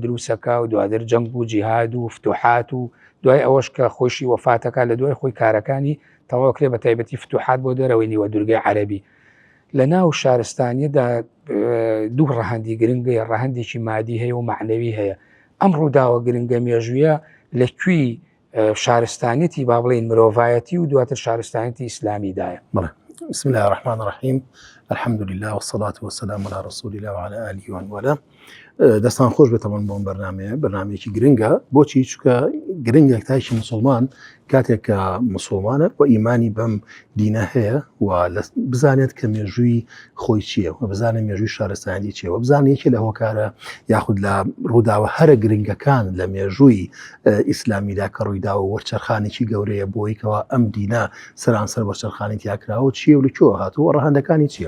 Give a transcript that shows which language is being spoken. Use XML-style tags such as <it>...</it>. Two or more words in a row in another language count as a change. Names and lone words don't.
<ckb>دروستەکە و دوادر جەنگ و جیهاد و فتوحات و دوای ئەوەش کە خۆشی وەفاتەکە لە دوای خۆی کارەکانی تەواوکرێ بە تایبەتی فتوحات بۆ دەرەوەی نیوە دوورگەی عەرەبی لە ناو شارستانیەدا دوو ڕەهەندی گرنگە ڕەهەندێکی مادی هەیە و معنەوی هەیە ئەم ڕووداوە گرنگە مێژوویە لەکوێی شارستانیەتی با بڵێن مرۆڤایەتی و دواتر شارستانیەتی ئیسلامیدایە</ckb> <ar>بسم الله الرحمن الرحیم الحمد لله والصلاة والسلام على رسول الله وعلى آله ومن والاه.</ar> <ckb>دەستان خۆش بێتەوە بۆم بەرنامەیەکی گرنگە بۆچی چکە گرنگێک تایشی مسلمان کاتێک کە مسلمانە و ئیمانی بەم دینە هەیە و بزانێت کە مێژووی خۆی چییە و بزانێت مێژووی شارستانی چیە و بزانێت یەکێ لە هۆکارە یاخود لە ڕووداوە هەرە گرنگەکان لە مێژووی ئیسلامیدا کە ڕوویداوە وەرچەرخانێکی گەورەیە بۆیکەوە ئەم دینە سەرانسەر وەرچەرخانی تیاکراوە چیە و لەکوێوە هاتووە ڕەهەندەکانی چییە.</ckb>